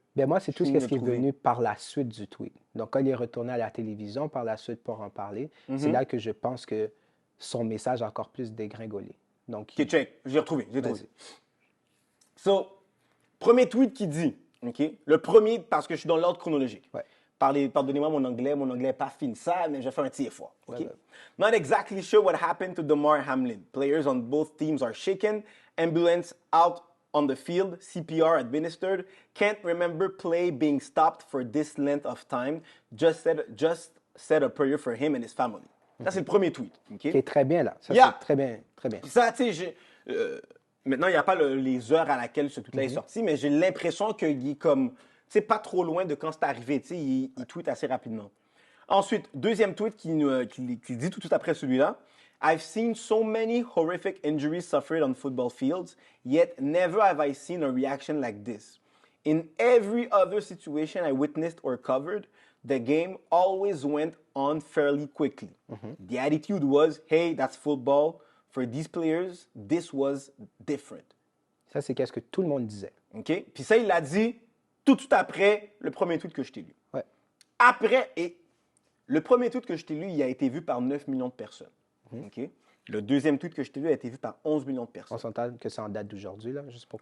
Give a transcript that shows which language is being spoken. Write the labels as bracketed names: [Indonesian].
[French] Ben moi, c'est tout ce qui est venu par la suite du tweet. Donc, quand il est retourné à la télévision par la suite pour en parler, c'est là que je pense que son message a encore plus dégringolé. Donc, OK, check. J'ai retrouvé. So, premier tweet qui dit, OK? Le premier, parce que je suis dans l'ordre chronologique. Pardonnez-moi mon anglais n'est pas fin ça, mais je vais faire un petit effort. OK? [English] Not exactly sure what happened to Damar Hamlin. Players on both teams are shaken. Ambulance out on the field, CPR administered. Can't remember play being stopped for this length of time. Just said a prayer for him and his family. [French] Ça, c'est le premier tweet. Qui est très bien, là. Ça, [English] Yeah. [French] c'est très bien, très bien. Puis ça, tu sais, maintenant, il n'y a pas les heures à laquelle ce tweet-là est sorti, mais j'ai l'impression qu'il est comme, tu sais, pas trop loin de quand c'est arrivé. Tu sais, il tweet assez rapidement. Ensuite, deuxième tweet qui dit tout de suite après celui-là. [English] I've seen so many horrific injuries suffered on football fields, yet never have I seen a reaction like this. In every other situation I witnessed or covered, the game always went on fairly quickly. The attitude was, hey, that's football. For these players, this was different. [French] Ça, c'est qu'est-ce que tout le monde disait. OK? Puis ça, il l'a dit tout de suite après le premier tweet que je t'ai lu. Ouais. Après, et le premier tweet que je t'ai lu, il a été vu par 9 millions de personnes. OK? Le deuxième tweet que je t'ai lu a été vu par 11 millions de personnes. On s'entend que c'est en date d'aujourd'hui, là, juste pour